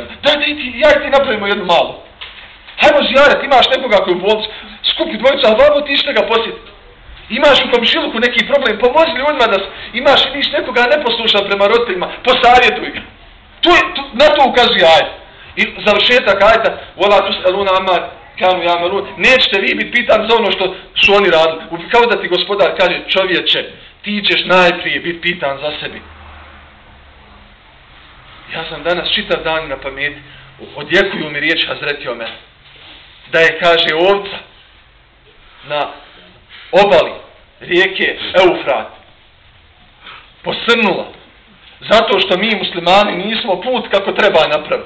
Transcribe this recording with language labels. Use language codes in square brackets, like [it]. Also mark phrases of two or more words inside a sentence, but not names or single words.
[bs] Dajte ja i ti napravimo jednu malu. Hajmo zijaret, imaš nekoga koji u bolnicu, skupi dvojica, a vamo ti išli ga posjetiti. Imaš u komšiluku neki problem, pomozi ljudima da imaš i viš nekoga neposlušan prema roditeljima, posavjetuj ga. Na to ukazuje ajet. I završetak ajeta, [ar] ولا تسألون عما كانوا يعملون, [bs] nećete vi biti pitani za ono što su oni radili. Kao da ti gospodar kaže, čovječe, ti ćeš najprije biti pitan za sebi. Ja sam danas čitav dan na pameti, odjekuju mi riječ Hazreti Omer, da je, kaže, ovca na obali rijeke Eufrat posrnula zato što mi muslimani nismo put kako treba napraviti.